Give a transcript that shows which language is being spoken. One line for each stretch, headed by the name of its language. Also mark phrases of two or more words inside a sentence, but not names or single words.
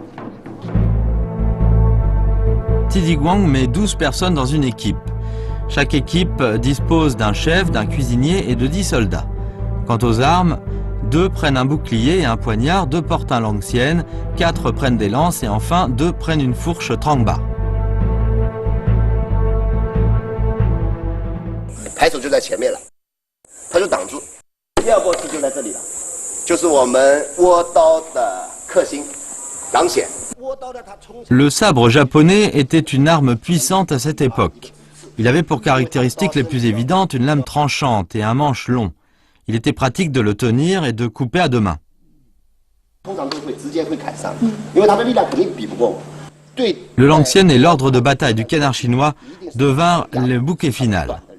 French: Tiziguang met 12 personnes dans une équipe. Chaque équipe dispose d'un chef, d'un cuisinier et de 10 soldats. Quant aux armes, 2 prennent un bouclier et un poignard, 2 portent un langxian, 4 prennent des lances et enfin 2 prennent une fourche trangba.
Chinese: 排手就在前面了，他就挡住。第二波就在这里了，就是我们倭刀的克星狼筅。
French: Le sabre japonais était une arme puissante à cette époque. Il avait pour caractéristiques les plus évidentes une lame tranchante et un manche long. Il était pratique de le tenir et de couper à 2 mains. Le langxian et l'ordre de bataille du canard chinois devinrent le bouquet final.